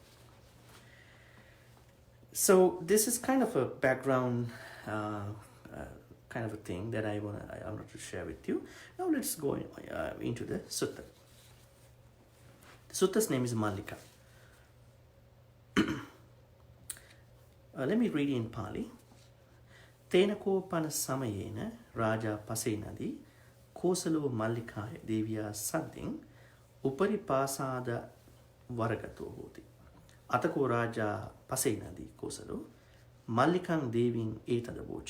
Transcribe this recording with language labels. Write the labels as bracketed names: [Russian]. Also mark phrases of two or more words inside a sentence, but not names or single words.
[English] So this is kind of a background kind of a thing that I wanted to share with you. Now let's go into the sutta. The sutta's name is Mallika. Let me read in Pali. [Pali] Tenako pana samayena raja pasenadi kosalo mallikaya deviya sadding upari pasada varagato hoti. Atako raja pasenadi kosalo mallikang deving etadavocha.